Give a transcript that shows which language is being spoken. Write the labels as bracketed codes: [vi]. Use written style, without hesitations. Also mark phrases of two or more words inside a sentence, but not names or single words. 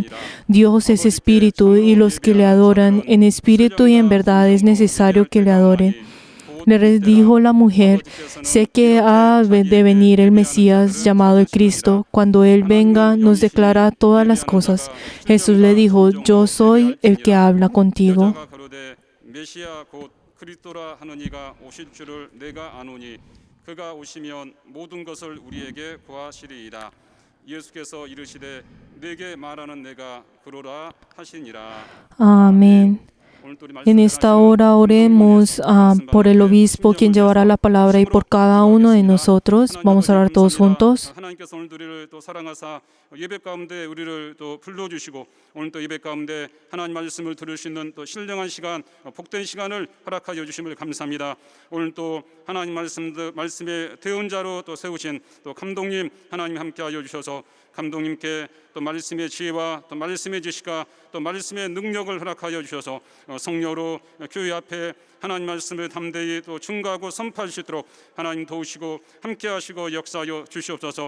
[es] Dios es espíritu y los que le adoran en espíritu y en verdad es necesario que le adoren. Le dijo la mujer, sé que ha de venir el Mesías llamado el Cristo. Cuando Él venga, nos declara todas las cosas. Jesús le dijo, yo soy el que habla contigo. [ko] 메시아 곧 그리스도라 하는 이가 오실 줄을 내가 아노니 그가 오시면 모든 것을 우리에게 구하시리이다. 예수께서 이르시되 내게 말하는 내가 그러라 하시니라. [es] Amén. En esta hora oremos por el obispo, quien llevará la palabra, y por cada uno de nosotros. Vamos a orar todos juntos. [ko] 하나님께서 오늘 우리를 또 사랑하사 예배 가운데 우리를 또 불러주시고 오늘 또 예배 가운데 하나님 말씀을 들을 수 있는 또 신령한 시간, 복된 시간을 허락하여 주심을 감사합니다. 오늘 또 하나님 말씀의 대언자로 또 세우신 또 감독님 하나님 함께하여 주셔서 감독님께 또 말씀의 지혜와 또 말씀의 지식과 또 말씀의 능력을 허락하여 주셔서 성령으로 교회 앞에 하나님 말씀을 담대히 또 증거하고 선포할 수 있도록 하나님 도우시고 함께하시고 역사하여 주시옵소서.